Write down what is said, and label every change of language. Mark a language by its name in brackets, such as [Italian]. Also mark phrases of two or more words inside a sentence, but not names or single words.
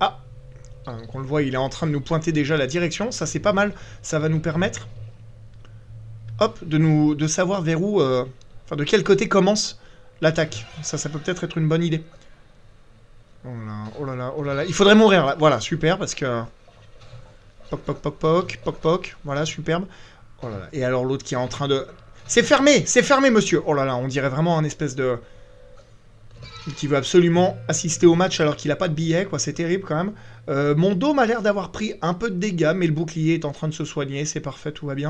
[French] Ah, donc on le voit, il est en train de nous pointer déjà la direction, ça c'est pas mal, ça va nous permettre, hop, de savoir vers où... Enfin, de quel côté commence l'attaque. Ça peut peut-être être une bonne idée. Oh là, oh là là, oh là là, il faudrait mourir là, voilà, super, parce que... Poc, poc, poc, poc, poc, poc, voilà, superbe. Oh là là, et alors l'autre qui est en train de... C'est fermé, monsieur. Oh là là, on dirait vraiment un espèce de... qui veut absolument assister au match alors qu'il n'a pas de billet, quoi. C'est terrible, quand même. Mon dôme a l'air d'avoir pris un peu de dégâts, mais le bouclier est en train de se soigner. C'est parfait, tout va bien.